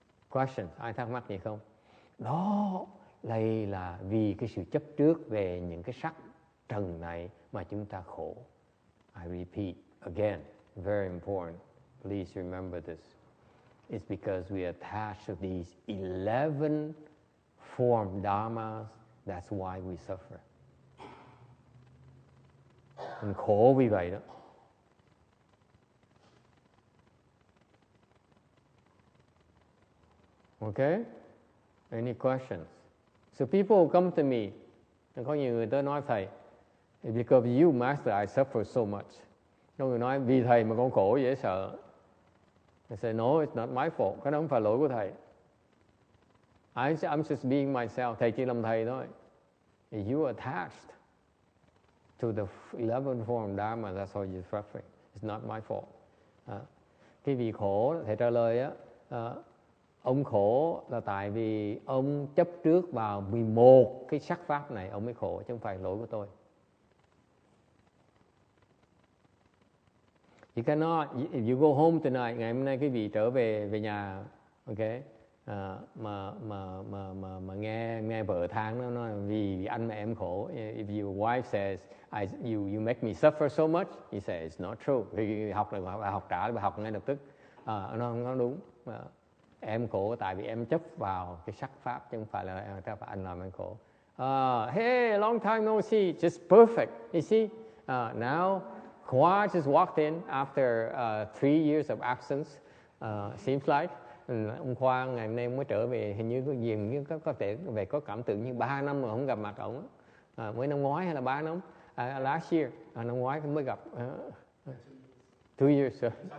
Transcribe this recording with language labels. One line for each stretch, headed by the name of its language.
Vietnamese: Question, ai thắc mắc gì không? Đó, đây là vì cái sự chấp trước về những cái sắc trần này mà chúng ta khổ.
English: I repeat again, very important. Please remember this. It's because we attach to these 11 form dharmas. That's why we suffer.
Vietnamese: Mình khổ vì vậy đó.
English: Okay? Any questions? So people come to me.
Vietnamese: Có nhiều người tới nói thầy,
English: because of you, Master, I suffer so much.
Vietnamese: Có người nói vì thầy mà con khổ dễ sợ.
English: I say no, it's not my fault.
Vietnamese: Cái đó không phải lỗi của thầy.
English: I'm just being myself.
Vietnamese: Thầy chỉ làm thầy thôi.
English: You attached to the 11 form dharma. That's why you're suffering. It's not my fault.
Vietnamese: Cái vì khổ, thầy trả lời á. Ông khổ là tại vì ông chấp trước vào 11 cái sắc pháp này, ông mới khổ, chứ không phải lỗi của tôi.
English: You cannot, if you go home tonight,
Vietnamese: ngày hôm nay quý vị trở về nhà, okay, mà nghe vợ than nó nói vì anh mà em khổ.
English: If your wife says you make me suffer so much, you say it's not true.
Vietnamese: Vì học là bà học trả, bà học ngay lập tức. Nó không có đúng. Em khổ tại vì em chấp vào cái sắc pháp, chứ không phải là anh làm em khổ.
English: Hey, long time no see, just perfect. You see, now Khoa just walked in after 3 years of absence. Seems like
Vietnamese: ông Khoa ngày hôm nay mới trở về, hình như có thể về có cảm tưởng như 3 năm mà không gặp mặt ổng. Mới năm ngoái hay là 3 năm?
English: Last year,
Vietnamese: năm ngoái mới gặp.
English: 2 years. Sir.